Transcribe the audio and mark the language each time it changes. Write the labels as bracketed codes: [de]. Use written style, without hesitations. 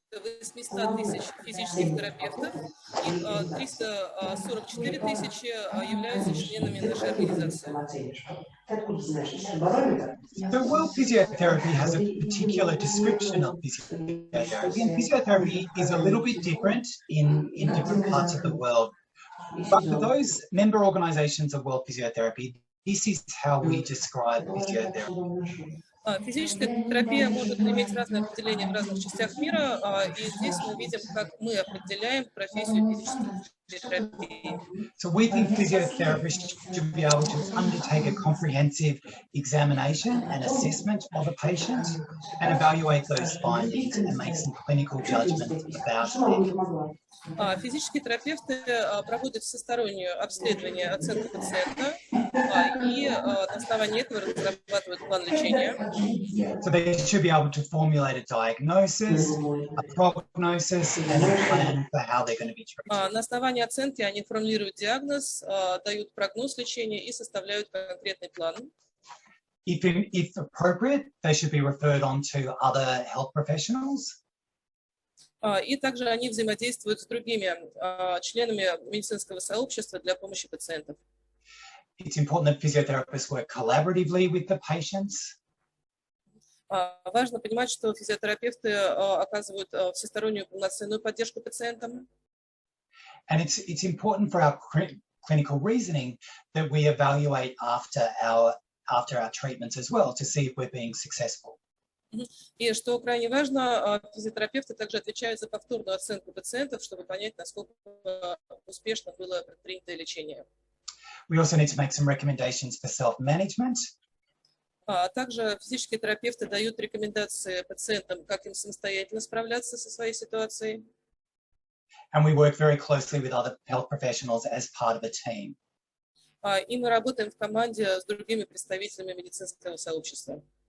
[ru] 800 тысяч физических терапевтов, и 344 тысячи являются членами нашей организации. [en] The World Physiotherapy has a particular description of physiotherapy, and physiotherapy is a little bit different in different parts of the world. But for those member organizations of World Physiotherapy, this is how we describe physiotherapy. [ru] Физическая терапия может иметь разные определения в разных частях мира, и здесь мы видим, как мы определяем профессию физической терапии. [en] So we think physiotherapists should be able to undertake a comprehensive examination and assessment of a patient and evaluate those findings and make some clinical judgment about it. [ru] Физические терапевты проводят всестороннее обследование, оценку пациента, и на основании этого разрабатывают план лечения. [en] So they should be able to formulate a diagnosis, a prognosis, and a plan for how they're going to be treated. [ru] На основании оценки они формулируют диагноз, дают прогноз лечения и составляют конкретный план. [en] If appropriate, they should be referred on to other health professionals. [ru] И также они взаимодействуют с другими членами медицинского сообщества для помощи пациентам. [en] It's important that physiotherapists work collaboratively with the patients. [ru] Важно понимать, что физиотерапевты оказывают всестороннюю полноценную поддержку пациентам. [en] And it's important for our clinical reasoning that we evaluate after our treatments as well to see if we're being successful. [ru] И что крайне важно, физиотерапевты также отвечают за повторную оценку пациентов, чтобы понять, насколько успешно было предпринято лечение. [en] We also need to make some recommendations for self-management. [ru] Также физические терапевты дают рекомендации пациентам, как им самостоятельно справляться со своей ситуацией. [en] And we work very closely with other health professionals as part of a team. [ru] И мы работаем в команде с другими представителями медицинского сообщества.